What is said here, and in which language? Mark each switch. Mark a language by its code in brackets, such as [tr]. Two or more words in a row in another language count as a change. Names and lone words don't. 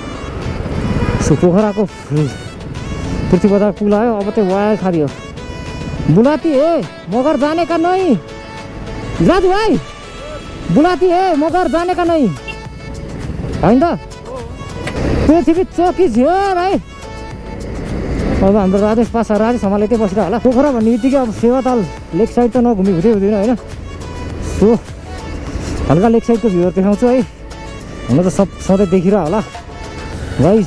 [ne] सो पोखराको पृथ्वी बजार पुल आयो, अब चाहिँ वायर खाली हो। [hi] बुलाती है मगर जाने का नहीं, [ne] दाजु भाइ [hi] बुलाती है मगर जाने का नहीं [ne] होइन त। पृथ्वी चौकी झियो भाइ। अब हाम्रो राजेश हमाले त्यही बसिरह होला। पोखरा भन्ने बित्तिकै अब सेवाताल लेक साइड त नघुमी हुँदैन होइन। सो हल्का लेक साइडको भ्यूहरू देखाउँछु है। हुन त सधैँ देखिरह होला गाइस।